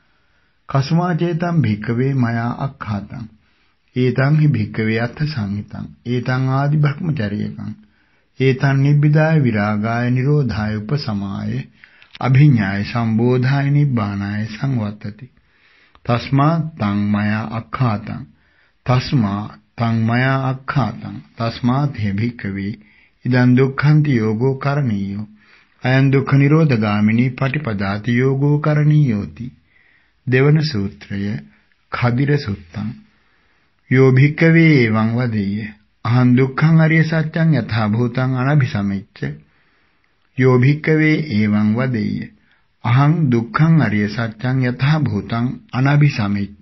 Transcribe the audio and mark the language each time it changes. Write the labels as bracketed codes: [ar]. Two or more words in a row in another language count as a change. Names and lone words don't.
[pi] කස්මා චේතං භික්ඛවේ මයා අක්ඛාතං ඒතං හි භික්ඛවේ අත්ථ සංහිතං ඒතං ආදි බ්‍රහ්මචර්යකං ඒතං නිබ්බිදාය විරාගාය නිරෝධාය උපසමාය අභිඤ්ඤාය සම්බෝධාය නිබ්බානාය සංවත්තති. තස්මා තං මයා අක්ඛාතං තස්මා තං මයා අක්ඛාතං තස්මාත් හේ භික්ඛවේ ඉදං දුක්ඛන්ති යෝගෝ කරණීයෝ අයං දුක්ඛ නිරෝධගාමිනී පටිපදාති යෝගෝ කරණීයෝති. [si] දෙවන සූත්‍රය khadira සුත්තං. [pi] යෝ භික්ඛවේ එවං වදෙය්‍ය අහං දුක්ඛං අරිය සත්‍යං යථා භූතං අනභිසමෙච්ච. යෝ භික්ඛවේ එවං වදෙය්‍ය අහං දුක්ඛං අරිය සත්‍යං යථා භූතං අනභිසමෙච්ච.